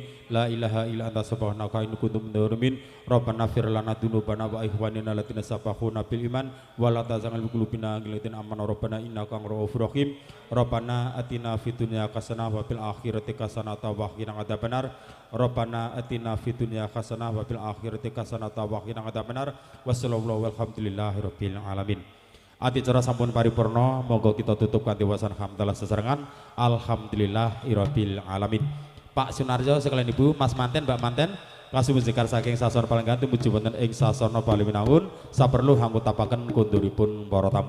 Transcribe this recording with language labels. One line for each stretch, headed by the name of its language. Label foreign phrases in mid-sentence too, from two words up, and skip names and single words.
Arabic: لا إله إلا أنت سبحانك إني كنت من الظالمين ربنا اغفر لنا ذنوبنا ولإخواننا الذين سبقونا بالإيمان ولا تزغ قلوبنا غلا آمنوا ربنا إنك غفور رحيم. ربنا آتنا في الدنيا حسنة وفي الآخرة حسنة وقنا عذاب النار. ربنا آتنا في الدنيا حسنة وفي الآخرة حسنة وقنا عذاب النار. وصلى الله والحمد لله رب العالمين.
Javanese: Adicara sampun paripurna, monggo kita tutup kanthi wasan hamdalah sesarengan.
Arabic: الحمد لله رب العالمين.
Javanese: Pak Sunarjo sekalian Ibu, Mas Manten, Mbak Manten, kasuwun zikar saking sasana palenggan tumuju wonten ing sasana Paliwinangun, saperlu hanggutapaken konduripun para tamu.